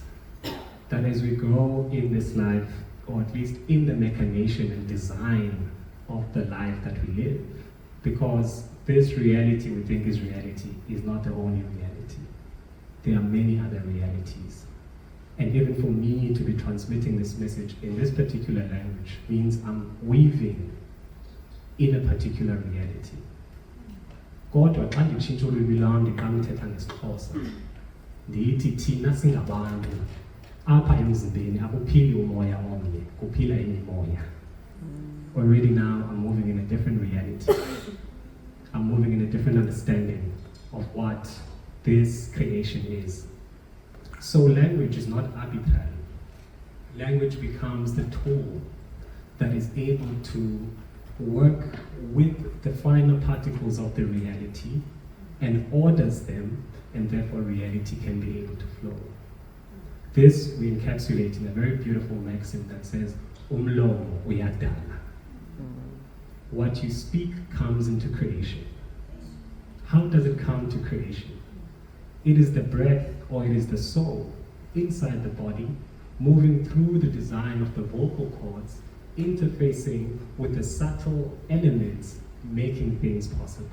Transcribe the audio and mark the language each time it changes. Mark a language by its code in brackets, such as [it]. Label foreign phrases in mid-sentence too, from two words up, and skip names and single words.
[en] That as we grow in this life, or at least in the machination and design of the life that we live, because this reality we think is reality is not the only reality. There are many other realities. And even for me to be transmitting this message in this particular language means I'm weaving in a particular reality. [xh] Kodwa xa nditshintsha ulwimi lwam ndiqala uthetha ngesiXhosa, ndithi thina singabantu apha emzimbeni akuphili umoya omnye, kuphila imimoya. [en] Already now I'm moving in a different reality. I'm moving in a different understanding of what this creation is. So language is not arbitrary. Language becomes the tool that is able to work with the finer particles of the reality and orders them, and therefore reality can be able to flow. This we encapsulate in a very beautiful maxim that says, [xh] umlomo uyadala. [en] What you speak comes into creation. How does it come to creation? It is the breath, or it is the soul inside the body, moving through the design of the vocal cords, interfacing with the subtle elements, making things possible.